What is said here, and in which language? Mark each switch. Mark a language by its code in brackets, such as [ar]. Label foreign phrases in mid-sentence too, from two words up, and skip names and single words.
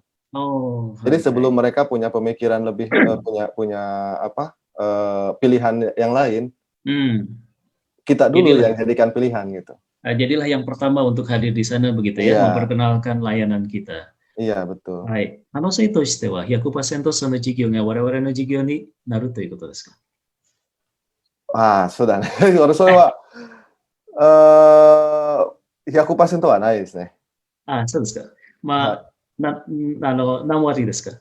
[id] Jadi sebelum mereka punya pemikiran lebih punya pilihan yang lain, kita dulu yang jadikan pilihan gitu. Jadilah yang pertama untuk hadir di sana begitu ya, memperkenalkan layanan kita. Iya, betul. [ja] はい。可能性としては 100% その事業が我々の事業になるということですか？そうだね。それは100% はないですね。そうですか。何割ですか？